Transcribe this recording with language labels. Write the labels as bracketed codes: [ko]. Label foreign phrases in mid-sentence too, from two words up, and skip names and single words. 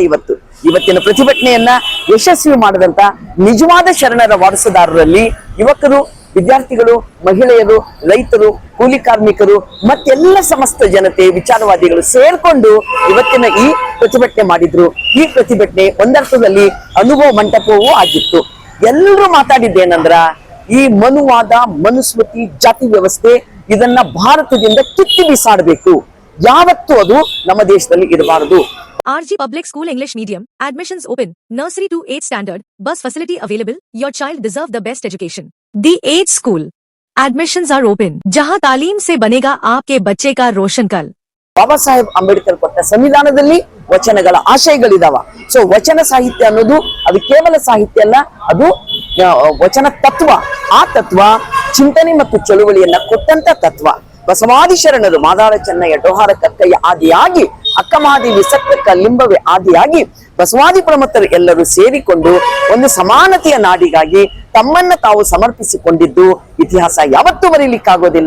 [kn] ಇವತ್ತಿನ ಪ್ರತಿಭಟನೆಯನ್ನ ಯಶಸ್ವಿ ಮಾಡಿದಂತ ನಿಜವಾದ ಶರಣರ ವಾರಸುದಾರರಲ್ಲಿ ಯುವಕರು, ವಿದ್ಯಾರ್ಥಿಗಳು, ಮಹಿಳೆಯರು, ರೈತರು, ಕೂಲಿ ಕಾರ್ಮಿಕರು ಮತ್ತೆಲ್ಲ ಸಮಸ್ತ ಜನತೆ, ವಿಚಾರವಾದಿಗಳು ಸೇರ್ಕೊಂಡು ಇವತ್ತಿನ ಈ ಪ್ರತಿಭಟನೆ ಮಾಡಿದ್ರು. ಈ ಪ್ರತಿಭಟನೆ ಒಂದರ್ಥದಲ್ಲಿ ಅನುಭವ ಮಂಟಪವೂ ಆಗಿತ್ತು. ಎಲ್ಲರೂ ಮಾತಾಡಿದ್ದೇನಂದ್ರ ಈ ಮನುವಾದ, ಮನುಸ್ಮೃತಿ, ಜಾತಿ ವ್ಯವಸ್ಥೆ ಇದನ್ನ ಭಾರತದಿಂದ ಕಿತ್ತಿ ಬಿಸಾಡಬೇಕು. ಯಾವತ್ತೂ ಅದು ನಮ್ಮ ದೇಶದಲ್ಲಿ ಇರಬಾರದು. [en] RG Public School English Medium, admissions open, nursery to 8th standard, bus facility available, your child deserve the best education. The 8th school, admissions are open, [hi] जहां तालीम से बनेगा आपके बच्चे का रोशन कल. [kn] ಬಾಬಾ ಸಾಹೇಬ್ ಅಂಬೇಡ್ಕರ್ ಕೊಟ್ಟ ಸಂವಿಧಾನದಲ್ಲಿ ವಚನಗಳ ಆಶಯಗಳಿದಾವ. ಸೊ ವಚನ ಸಾಹಿತ್ಯ ಅನ್ನೋದು ಅದು ಕೇವಲ ಸಾಹಿತ್ಯ ಅಲ್ಲ, ಅದು ವಚನ ತತ್ವ. ಆ ತತ್ವ ಚಿಂತನೆ ಮತ್ತು ಚಳುವಳಿಯನ್ನ ಕೊಟ್ಟಂತ ತತ್ವ. ಬಸವಾದಿ ಶರಣರು ಮಾದಾರ ಚೆನ್ನಯ್ಯ, ಡೋಹಾರ ಕಕ್ಕಯ್ಯ ಆದಿಯಾಗಿ, ಅಕ್ಕಮಹಾದೇವಿ, ಸಕ್ಕಕ್ಕ, ಲಿಂಬವೇ ಆದಿಯಾಗಿ ಬಸವಾದಿ ಪ್ರಮುಖರು ಎಲ್ಲರೂ ಸೇರಿಕೊಂಡು ಒಂದು ಸಮಾನತೆಯ ನಾಡಿಗಾಗಿ ತಮ್ಮನ್ನ ತಾವು ಸಮರ್ಪಿಸಿಕೊಂಡಿದ್ದು ಇತಿಹಾಸ ಯಾವತ್ತೂ ಬರೀಲಿಕ್ಕಾಗೋದಿಲ್ಲ.